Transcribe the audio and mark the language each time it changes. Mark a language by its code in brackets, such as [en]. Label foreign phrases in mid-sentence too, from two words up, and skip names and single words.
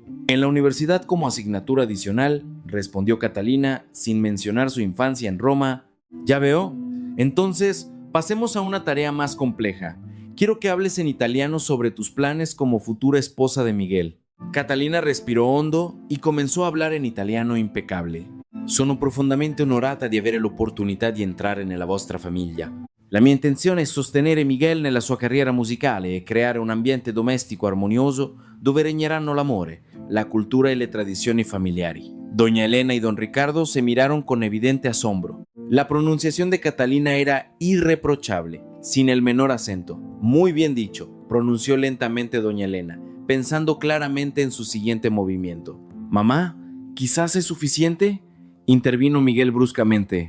[es] En la universidad como asignatura adicional, respondió Catalina, sin mencionar su infancia en Roma. Ya veo. Entonces, pasemos a una tarea más compleja. Quiero que hables en italiano sobre tus planes como futura esposa de Miguel. Catalina respiró hondo y comenzó a hablar en italiano impecable. [it] Sono profondamente onorata di avere l'opportunità di entrare nella vostra famiglia. La mia intenzione è sostenere Miguel nella sua carriera musicale e creare un ambiente domestico armonioso dove regneranno l'amore, la cultura y le tradizioni familiari. [es] Doña Elena y don Ricardo se miraron con evidente asombro. La pronunciación de Catalina era irreprochable, sin el menor acento. Muy bien dicho, pronunció lentamente doña Elena, pensando claramente en su siguiente movimiento. «Mamá, ¿quizás es suficiente?», intervino Miguel bruscamente.